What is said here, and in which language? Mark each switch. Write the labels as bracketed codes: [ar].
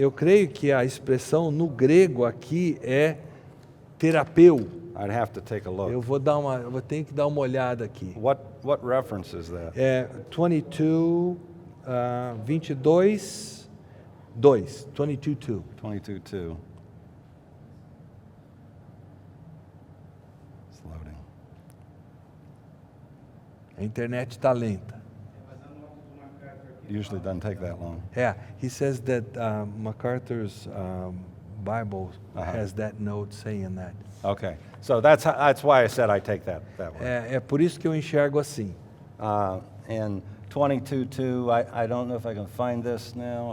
[pt] Eu creio que a expressão no grego aqui é terapeu. [en] I'd have to take a look. [pt] Eu vou ter que dar uma olhada aqui. [en] What reference is that? 22, 22, 2. 22:2. 22:2. It's loading. [pt] A internet está lenta. [en] Usually doesn't take that long. He says that MacArthur's Bible has that note saying that. Okay. So that's why I said I take that way. [pt] É por isso que eu enxergo assim. [en] And 22:2, I don't know if I can find this now.